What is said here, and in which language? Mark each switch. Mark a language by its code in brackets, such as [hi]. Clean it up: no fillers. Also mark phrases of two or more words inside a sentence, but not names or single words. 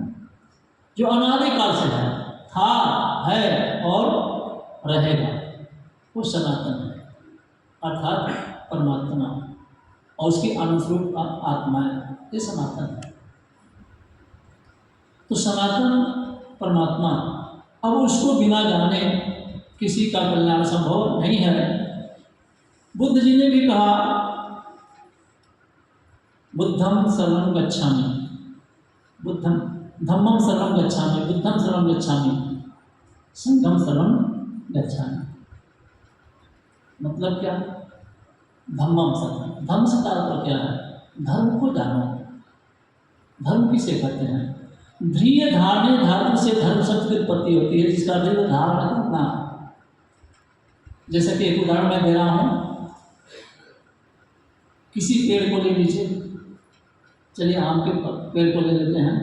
[hi] जो अनादिकाल से है, था, है और रहेगा, वो सनातन है, अर्थात परमात्मा और उसकी अनुरूप आत्मा है, ये सनातन है। तो सनातन परमात्मा, अब उसको बिना जाने किसी का कल्याण संभव नहीं है। बुद्ध जी ने भी कहा, [pi] बुद्धम शरणं गच्छामि, बुद्धम धम्मम शरणं गच्छामि, बुद्धम शरणं गच्छामि, संघम शरणं गच्छामि। [hi] मतलब क्या? [pi] धम्मम शरणं, [hi] धम्म से तात्पर्य क्या है? धर्म को जानो। धर्म किसे कहते हैं? [sa] ध्रिय धारणे [hi] धातु से धर्म शब्द की उत्पत्ति होती है, जिसका ध्रिय धारण करना। जैसे कि एक उदाहरण मैं दे रहा हूँ, किसी पेड़ को ले लीजिए, चलिए आम के पेड़ को ले लेते हैं।